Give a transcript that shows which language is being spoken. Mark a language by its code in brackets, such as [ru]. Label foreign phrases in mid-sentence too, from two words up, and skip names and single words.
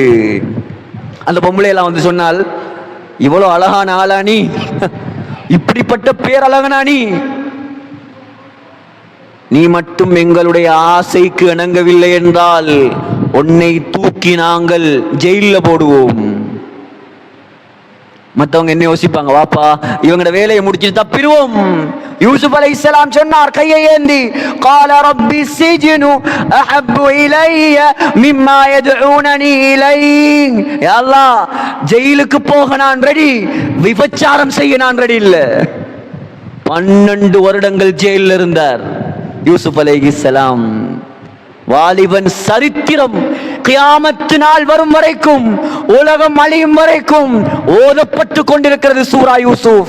[ta] அந்த பொம்பளை எல்லாம் வந்து சொன்னால், இவ்வளவு அழகான ஆளா நீ, இப்படிப்பட்ட பேரழகனா நீ மட்டும் எங்களுடைய ஆசைக்கு இணங்கவில்லை என்றால் உன்னை தூக்கி நாங்கள் ஜெயில போடுவோம். மத்தவங்க என்ன யோசிப்பாங்க? வாப்பா இவங்களோட வேலையை முடிச்சுட்டு தப்பிடுவோம். யூசுப் அலைஹிஸ்ஸலாம் சொன்னார் கையை ஏந்தி, [ar] قال رب السجن احب الي مما يدعونني اليه, يا الله [ta] ஜெயிலுக்கு போக நான் ரெடி, விபச்சாரம் செய்ய நான் ரெடி இல்ல. 12 வருடங்கள் ஜெயிலில் இருந்தார் யூசுப் அலைஹிஸ்ஸலாம். வாலிபன் சரித்திரம் கியாமத்து நாள் வரும் வரைக்கும், உலகம் அழியும் வரைக்கும் ஓதப்பட்டு கொண்டிருக்கிறது சூரா யூசுப்.